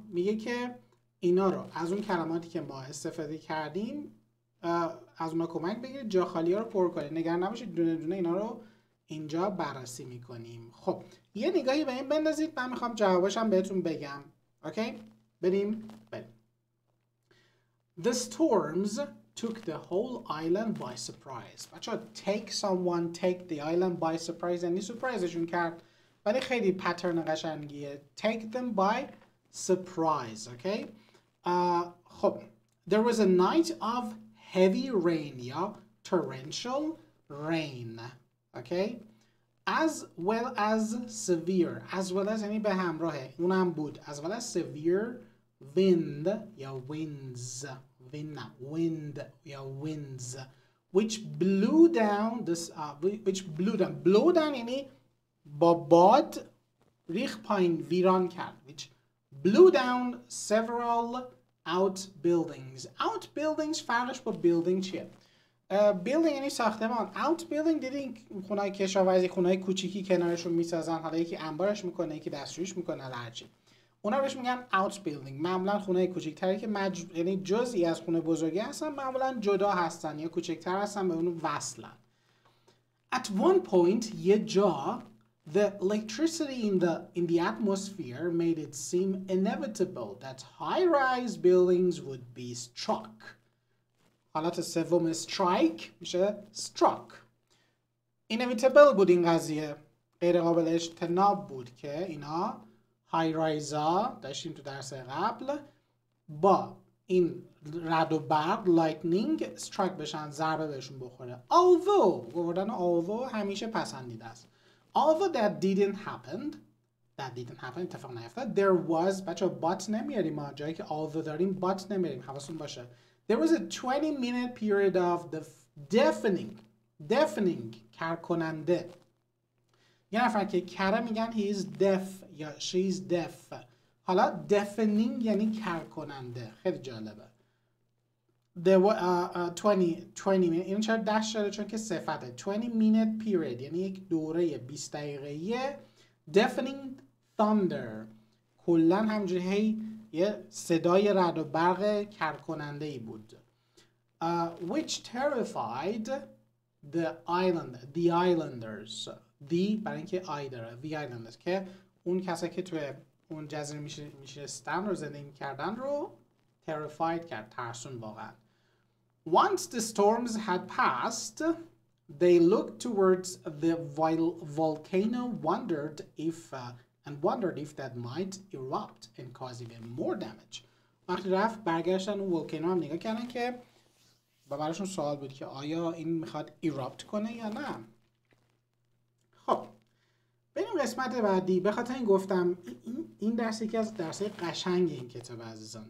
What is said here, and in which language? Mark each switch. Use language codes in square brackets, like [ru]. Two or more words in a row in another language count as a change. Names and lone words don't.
[fa] میگه که اینا رو از اون کلماتی که ما استفاده کردیم از اونا کمک بگیرید، جا خالی ها رو پر کنید. نگران نباشید، دونه دونه اینا رو اینجا بررسی میکنیم. خب یه نگاهی به این بندازید، من میخوام جوابش هم بهتون بگم. اوکی؟ بریم. [en] The storms took the whole island by surprise. [fa] بچه‌ها [en] take the island by surprise [fa] یعنی سورپرایزشون کرد، ولی خیلی پترن قشنگیه. [en] take them by surprise. اوکی؟ خب there was a night of heavy rain یا torrential rain. okay. as well as severe. as well as [fa] یعنی به همراهه، اونم بود. [en] as well as severe wind یا winds. [fa] wind یا [en] winds which blew down blow down [fa] یعنی با باد ریخ پایین، ویران کرد. [en] which blew down several outbuildings. [fa] فرقش با building چیه؟ building یعنی ساختمان. outbuilding دیدین خونه‌های کشاورزی، خونه‌های کوچیکی کنارشون میسازن، حالا یکی انبارش میکنه، یکی دستشویش میکنه، هرچی. اونا بهش میگن outbuilding. معمولا خونه‌های کوچیک‌تری که یعنی جزئی از خونه بزرگی هستن، معمولا جدا هستن یا کوچکتر هستن، به اون وصلن. [en] at one point [fa] یه جا [en] The electricity in the atmosphere made it seem inevitable that high-rise buildings would be struck. [fa] حالت سوم strike میشه struck. inevitable بود این قضیه، غیر قابل اجتناب بود که اینا [en] high-rises [fa] داشتیم تو درس قبل با این رعد و برق [en] lightning strike [fa] بشن، ضربه بهشون بخوره. although گفتن although همیشه پسندیده است. [en] although that didn't happen [fa] اتفاق نیفتاد. [en] there was [fa] بچه but نمیاریم ما جایی که although داریم but نمیاریم، حواستون باشه. [en] there was a 20-minute period of the deafening کرکننده. [fa] یه نفر که کره میگن [en] he is deaf [fa] یا [en] she is deaf. [fa] حالا deafening یعنی کرکننده، خیلی جالبه. 20 minute این چرا داشت شده؟ چون که صفته 20 [en] minute period [fa] یعنی یک دوره 20 دقیقه. [en] deafening thunder [fa] کلا همجوری یه صدای رعد و برق کرکننده ای بود. [en] which terrified the islanders. [fa] برای اینکه I داره [en] the islanders [fa] که اون کسایی که توی اون جزیره میشستن رو زندگی کردن رو terrified کرد، ترسون واقعا. [en] once the storms had passed they looked towards the volcano wondered if that might erupt and cause even more damage. [fa] وقتی رفت برگشتن اون ولکانو هم نگاه کردن که براشون سوال بود که آیا این میخواد erupt کنه یا نه. خب بریم قسمت بعدی. به خاطر این گفتم این درس یکی از درس‌های قشنگ این کتاب عزیزان.